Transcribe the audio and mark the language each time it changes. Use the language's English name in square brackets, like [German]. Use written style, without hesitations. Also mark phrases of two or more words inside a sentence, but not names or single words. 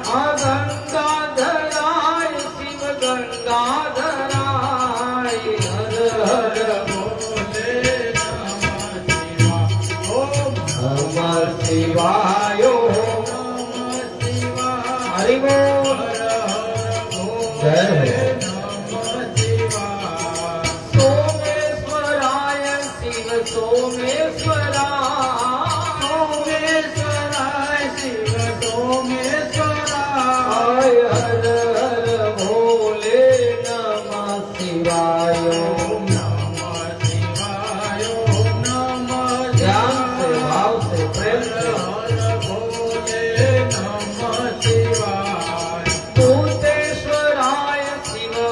[Sanskrit] गंगाधराय शिव गंगाधराय, हर हर भोले नमः शिवाय, ओम नमः शिवाय, ओम नमः शिवाय, [Hindi] हरि बोल, जय हो। [Sanskrit] सोमेश्वराय शिव सोमेश्वराय, सोमेश्वराय शिव सोमेश्वराय, हर हर भोले नमः शिवाय, ओम नमः शिवाय, ओम नमः [Hindi] ध्यान से, भाव से, प्रेम से, [Sanskrit] हर भोले नमः शिवाय। भूतेश्वराय शिव